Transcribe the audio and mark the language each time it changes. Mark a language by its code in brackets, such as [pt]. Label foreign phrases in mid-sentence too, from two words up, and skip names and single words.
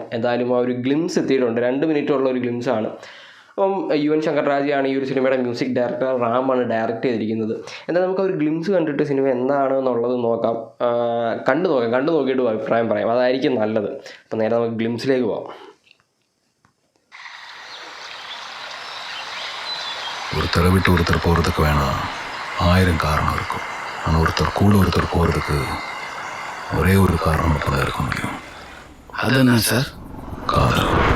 [ml] എന്തായാലും ആ ഒരു ഗ്ലിംസ് എത്തിയിട്ടുണ്ട്. 2 മിനിറ്റുള്ള ഒരു ഗ്ലിംസാണ്. അപ്പം യുവൻ ശങ്കർ രാജയാണ് ഈ ഒരു സിനിമയുടെ [en] music director. [ml] റാമാണ് ഡയറക്റ്റ് ചെയ്തിരിക്കുന്നത്. എന്നാൽ നമുക്ക് ഒരു ഗ്ലിംസ് കണ്ടിട്ട് സിനിമ എന്താണ് എന്നുള്ളത് നോക്കാം. കണ്ടു നോക്കിയിട്ട് അഭിപ്രായം പറയാം. അതായിരിക്കും നല്ലത്. അപ്പം നേരെ നമുക്ക് ഗ്ലിംസിലേക്ക് പോകാം. [ta] ஒருத்தரை விட்டு ஒருத்தர் போகிறதுக்கு வேணாம் 1000 காரணம் இருக்கும். ஆனால் ஒருத்தர் கூட ஒருத்தர் போகிறதுக்கு ஒரே ஒரு காரணம் மட்டும்தான் இருக்க முடியும். அது என்ன சார்? காதல்.